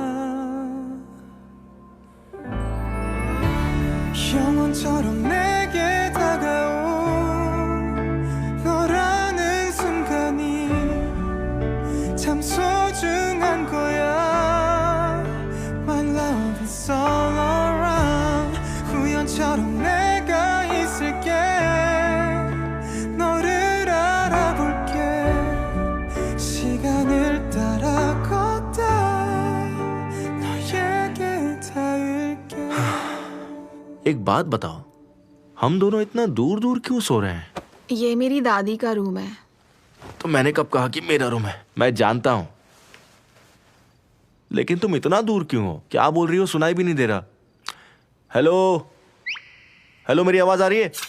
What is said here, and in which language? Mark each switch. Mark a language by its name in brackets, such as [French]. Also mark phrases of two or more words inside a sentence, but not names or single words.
[Korean] 영원처럼 내게 다가온 너라는 순간이 참 소중한 거야 [English] My love is all around [Korean] 우연처럼 내가 있을게 너를 알아볼게 시간을 따라 걷다 너에게 닿을게 [Hindi] एक बात बताओ, हम दोनों इतना दूर दूर क्यों सो रहे हैं? ये मेरी दादी का रूम है। तो मैंने कब कहा कि मेरा रूम है? मैं जानता हूं, लेकिन तुम इतना दूर क्यों हो? क्या बोल रही हो? सुनाई भी नहीं दे रहा। हेलो हेलो, मेरी आवाज आ रही है?